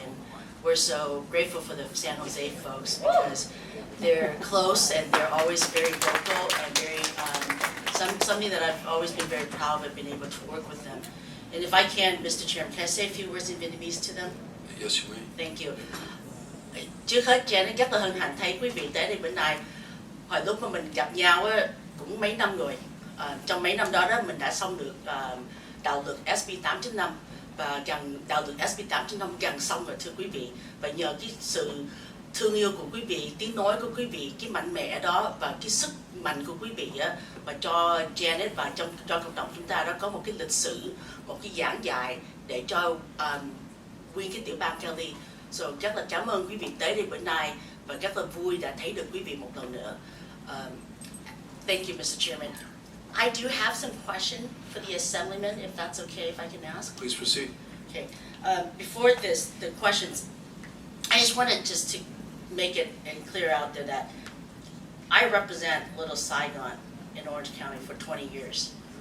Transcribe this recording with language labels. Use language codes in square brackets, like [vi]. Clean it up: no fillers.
[en] And we're so grateful for the San Jose folks because they're close and they're always very vocal and very something that I've always been very proud of, being able to work with them. And if I can, Mr. Chairman, can I say a few words in Vietnamese to them? Yes, you may. Thank you. [vi] Trước hết, Janet rất là hân hạnh thấy quý vị tới đây bữa nay. Hồi lúc mà mình gặp nhau á, cũng mấy năm rồi. Trong mấy năm đó mình đã xong được đạo luật SB 8.5 và đạo luật SB 8.5 gần xong rồi thưa quý vị. Và nhờ cái sự thương yêu của quý vị, tiếng nói của quý vị, cái mạnh mẽ đó và cái sức mạnh của quý vị á, mà cho Janet và cho cộng đồng chúng ta đó có một cái lịch sử, một cái giảng dạy để cho nguyên cái tiểu bang Cali. So, rất là cảm ơn quý vị tới đây bữa nay và rất là vui đã thấy được quý vị một lần nữa. [en] Thank you, Mr. Chairman. I do have some question for the assemblyman, if that's okay, if I can ask. Please proceed. Okay. Before this, the questions, I just wanted just to make it and clear out there that I represent Little Saigon in Orange County for 20 years.